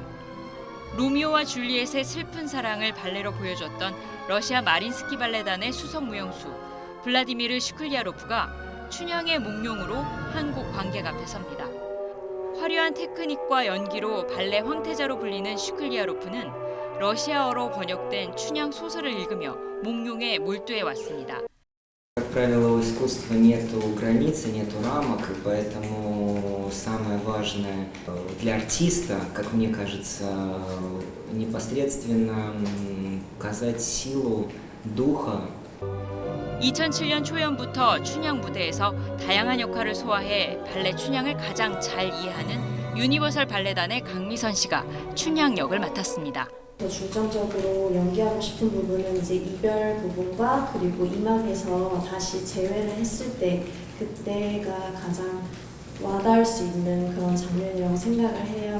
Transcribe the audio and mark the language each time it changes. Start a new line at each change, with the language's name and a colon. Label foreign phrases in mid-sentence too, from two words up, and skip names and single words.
Korean: 로미오와 줄리엣의 슬픈 사랑을 발레로 보여줬던 러시아 마린스키 발레단의 수석 무용수 블라디미르 슈클리아로프가 춘향의 몽룡으로 한국 관객 앞에 섭니다. 화려한 테크닉과 연기로 발레 황태자로 불리는 슈클리아로프는 러시아어로 번역된 춘향 소설을 읽으며 몽룡에 몰두해 왔습니다.
Russian: Как правило, у искусства нету границ, нету рамок, и поэтому самое важное для артиста, как мне кажется, непосредственно показать силу духа.
Korean: 2007년 초연부터 춘향 무대에서 다양한 역할을 소화해 발레 춘향을 가장 잘 이해하는 유니버설 발레단의 강미선 씨가 춘향 역을 맡았습니다. 더 중점적으로 연기하고 싶은 부분은 이제 이별 부분과 그리고 이막에서 다시 재회를 했을 때 그때가 가장 와닿을 수 있는 그런 장면이라고 생각을 해요.